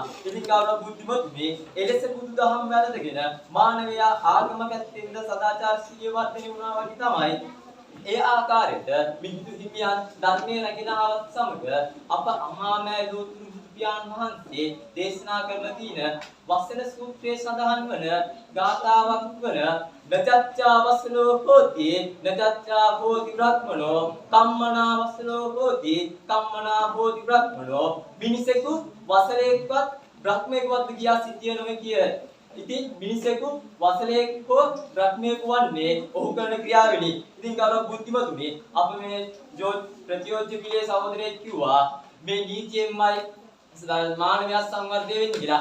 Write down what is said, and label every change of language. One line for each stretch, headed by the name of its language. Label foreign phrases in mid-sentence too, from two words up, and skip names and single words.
Sinhala: ඉතින් ගෞරව බුද්ධිමතුනි එලෙස බුදුදහම වැළඳගෙන මානවයා ආගම පැත්තෙන්ද සදාචාරශීලීව වර්ධනය වුණා වගේ තමයි ඒ ආකාරයට මිහිඳු හිමියන් ධර්මයේ රැගෙනවත් සමග අප අමාමෑ ලෝතුරු බුදුපියාණන් වහන්සේ දේශනා කරන දින වසන සූත්‍රයේ සඳහන් වන ගාථාවක් වන
Pali: නචච්චා වසනෝ හෝති නචච්චා හෝති බ්‍රහ්මනෝ කම්මනා වසනෝ හෝති කම්මනා හෝති බ්‍රහ්මනෝ
Sinhala: මිනිසෙකු වසලේක්වත් බ්‍රහ්මයෙකුවත් ගියා සිටිය නොවේ කිය. ඉතින් මිනිසෙකු වසලේක හෝ බ්‍රහ්මයෙකු වන්නේ ඔහු කරන ක්‍රියාවෙනි. ඉතින් ගෞරව බුද්ධිමතුනි අප මේ ප්‍රතියෝජ්‍ය පිළේ සහෝදරයෙක් කිව්වා මේ නීතියෙන්මයි මානවයා සංවර්ධනය වෙන්නේ කියලා.